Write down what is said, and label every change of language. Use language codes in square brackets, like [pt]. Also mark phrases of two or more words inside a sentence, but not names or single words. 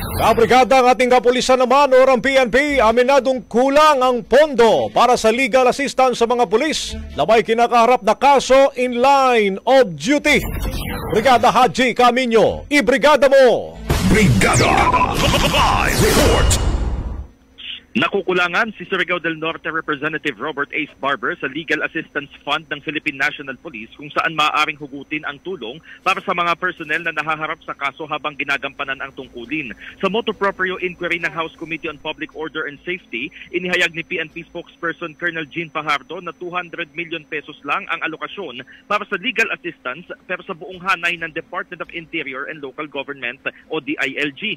[tl] Kabrigada ng ating kapulisan naman o ang PNP, aminadong kulang ang pondo para sa [en] legal assistance [tl] sa mga pulis na may kinakaharap na kaso [en] in line of duty. [tl] Brigada Haji Camino, ibrigada mo! Brigada Live Report! Nakukulangan si Surigao del Norte Representative Robert Ace Barber sa Legal Assistance Fund ng Philippine National Police kung saan maaaring hugutin ang tulong para sa mga personnel na nahaharap sa kaso habang ginagampanan ang tungkulin. Sa motu proprio inquiry ng House Committee on Public Order and Safety, inihayag ni PNP spokesperson Colonel Jean Fajardo na 200 million pesos lang ang alokasyon para sa [en] legal assistance [tl] pero sa buong hanay ng Department of Interior and Local Government o DILG.